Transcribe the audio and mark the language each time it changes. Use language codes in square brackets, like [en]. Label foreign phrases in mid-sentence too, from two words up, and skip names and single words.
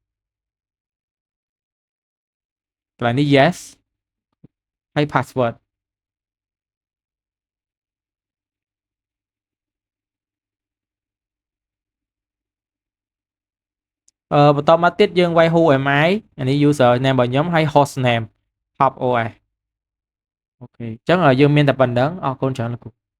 [km] កន្លែងនេះ yes ហើយ password បន្តមកទៀតយើងវាយ [en] who am I [km] អានេះ [en] user name [km] របស់ខ្ញុំហើយ [en] host name top os [km] អូខេអញ្ចឹងយើងមានតែប៉ុណ្្នឹងអរគុណច្រើនលោកគ្រូ